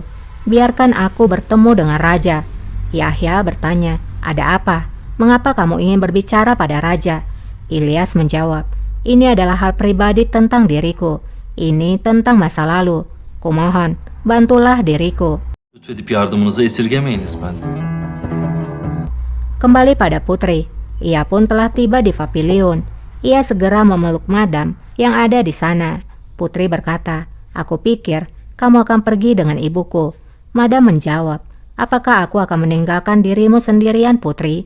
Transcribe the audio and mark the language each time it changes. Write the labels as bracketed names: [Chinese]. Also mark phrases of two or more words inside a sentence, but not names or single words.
[Indonesian] Biarkan aku bertemu dengan raja." Yahya bertanya, "Ada apa? Mengapa kamu ingin berbicara pada raja?" Ilyas menjawab, "Ini adalah hal pribadi tentang diriku. Ini tentang masa lalu. Kumohon, bantulah diriku." [Turkish] Lütfedip yardımınızı esirgemeyiniz benden. [Indonesian] Kembali pada putri, ia pun telah tiba di pavilion. Ia segera memeluk madam yang ada di sana. Putri berkata, "Aku pikir kamu akan pergi dengan ibuku." Madam menjawab, "Apakah aku akan meninggalkan dirimu sendirian, putri?